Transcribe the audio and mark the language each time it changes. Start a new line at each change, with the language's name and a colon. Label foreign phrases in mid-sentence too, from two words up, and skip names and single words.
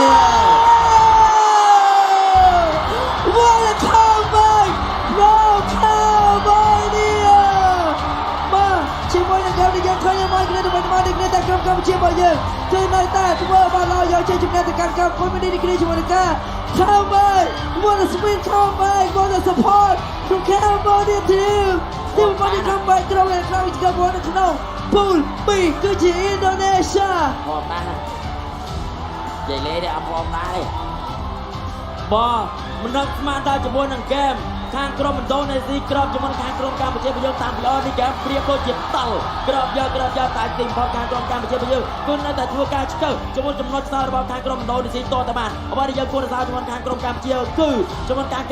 English: What a comeback No Cambodia
Khmer: បាទជាមួយនឹងក្រុមដែលយើងឃើញមកគ្នាទៅវិញមកនេះគ្នាតែក្រុមកម្ពុជារបស់យើងគឺនៅតែធ្វើបានល្អយកជ័យជំនះទៅកាន់កម្ពុជានេះគ្នាជាមួយនឹងការ comeback
English: What a spin comeback What a support from Cambodia team
Khmer: ទីមកនេះ comeback ក្រុមដែលក្រោយជាប់នៅក្នុង pool B គឺជា Indonesia ហត់ណាស់និយាយលេទេអត់ហត់ណាស់ទេបាទមិននឹកស្មានតែជាមួយនឹងហ្គេមខាងក្រុមឥណ្ឌូនេស៊ីក្របជាមួយខាងក្រុមកម្ពុជាយើងតាមពីអនេះហ្គេមព្រៀបដូចជាតល់ក្របយកតែទីបំផុតខាងក្រុមកម្ពុជាយើងគឺនៅតែធ្វើការឆ្កឹះជាមួយចំណុចខ្សោយរបស់ខាងក្រុមឥណ្ឌូនេស៊ីតទៅបានអ្វីដែលយើងគួររក្សាជាមួយខាងក្រុមកម្ពុជាគឺជាមួយខាងក្រុម